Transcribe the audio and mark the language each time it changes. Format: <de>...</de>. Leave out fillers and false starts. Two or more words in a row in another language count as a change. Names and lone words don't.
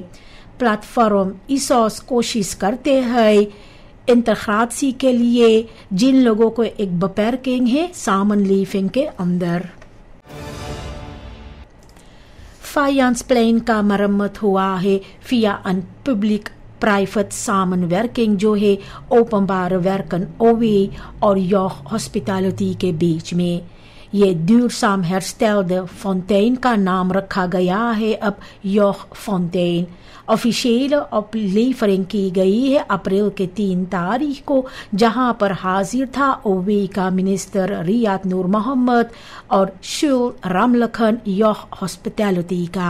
<hns>प्लेटफॉर्म ISOS कोशिश करते हैं इंटीग्रेशन के लिए जिन लोगों को एक beperking है samenleving के अंदर। Vijansplein का मरम्मत हुआ है</hns> <nl>via een publiek-private samenwerking</nl> <hns>जो है</hns> <nl>openbare werken</nl> <hns>OW और Yoch Hospitality के बीच में। ये</hns> <nl>duurzaam herstelde fontein</nl> <hns>का नाम रखा गया है अब Yoch Fontein। ऑफिशियल ओपलेवरिंग की गई है अप्रैल के 3 तारीख को, जहां पर हाजिर था ओवे का मिनिस्टर रियाद नूर मोहम्मद और शुल रामलखन योह हॉस्पिटैलिटी का।</hns>